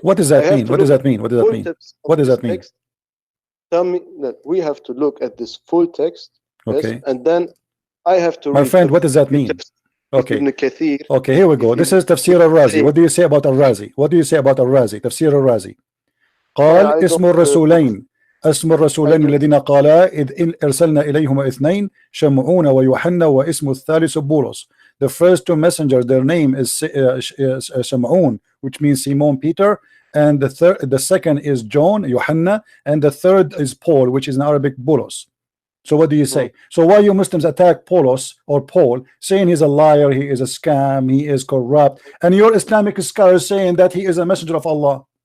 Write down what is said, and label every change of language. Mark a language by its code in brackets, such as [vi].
[en] What does that mean? What does that mean? What does that mean? Tell me that we have to look at this full text. Okay. Yes, and then I have to my friend, what does that mean? Okay, here we go. This is Tafsir al-Razi. What do you say about al-Razi? Tafsir al-Razi. [ar] قال اسم الرسولين الذين قالا إذ أرسلنا إليهما اثنين شمعون ويوحنا واسم الثالث بولس. [en] The first two messengers, their name is Shamaun, which means Simon Peter, and the second is John, Yohanna, and the third is Paul, which is in Arabic Boulos. So what do you say? So why you Muslims attack Paulos or Paul, saying he's a liar, he is a scam, he is corrupt, and your Islamic scholars saying that he is a messenger of Allah?